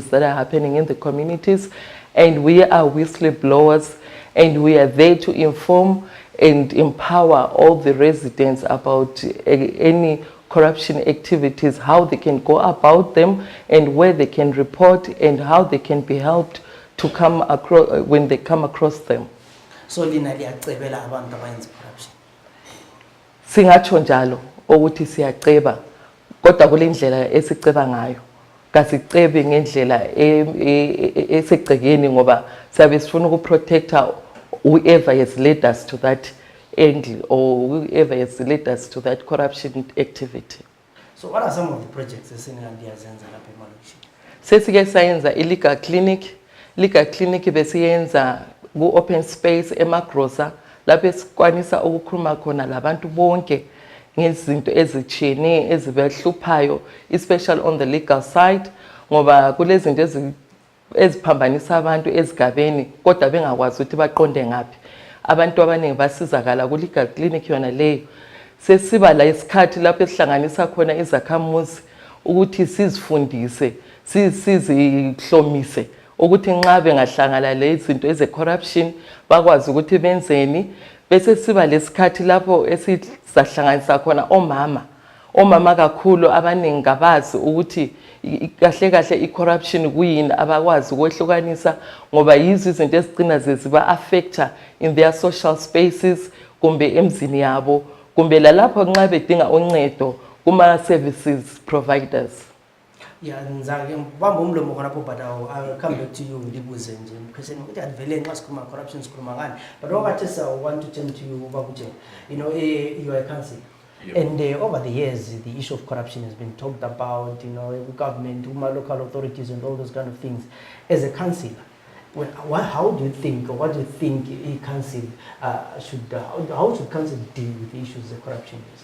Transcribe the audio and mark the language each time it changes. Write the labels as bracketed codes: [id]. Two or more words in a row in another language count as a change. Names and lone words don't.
[en] that are happening in the communities, and we are whistleblowers, and we are there to inform and empower all the residents about any corruption activities, how they can go about them, and where they can report, and how they can be helped to come across when they come across them. [nd] So liyacebela abantu abayenza corruption. Singatsho njalo ukuthi siyaceba, kodwa kule ndlela esiceba ngayo. Kasicebe ngendlela esegcekeni ngoba sabe sifuna ukuprotecta [en] whoever has led us to that angle or whoever has led us to that corruption activity. So what are some of the projects [nd] esiniyandiyazenza lapha emalokishini? Sesike sayenza [en] illegal clinic [nd] besiyenza ku [en] open space [nd] emagrosa lapho esikwanisa ukukhuluma khona labantu bonke ngezinto ezitshiyeneyo ezibahluphayo, [en] especially on the legal side, [nd] ngoba kulezinto eziphambanisa abantu ezigabeni kodwa bengakwazi ukuthi baqonde ngapi. Abantu abaningi basizakala ku [en] legal clinic [nd] yona leyo. Sesiba la isikhathi lapho esihlanganisa khona izakhamuzi ukuthi sizifundise, sizihlomise ukuthi nxa bengahlangana lezinto eze corruption bakwazi ukuthi benzeni. Bese siba lesikhathi lapho esizahlanganisa khona omama kakhulu abaningi ngabazi ukuthi kahle kahle i-corruption kuyini, abakwazi ukwehlukanisa ngoba yizo izinto ezigcina ziba affecta [en] in their social spaces [nd] kumbe emzini yabo kumbe lalapho nxa bedinga uncedo kuma [en] services providers. Yeah, but I'll come back to you [nd] ndibuze nje question ukuthi adivele nxa sikhuluma corruption sikhuluma ngani, [en] but what I want to turn to you, you know, you are a councillor. Yep. And over the years, the issue of corruption has been talked about, government, local authorities and all those kind of things. As a councillor, how do you think, or what do you think a council how should council deal with the issues of corruption is?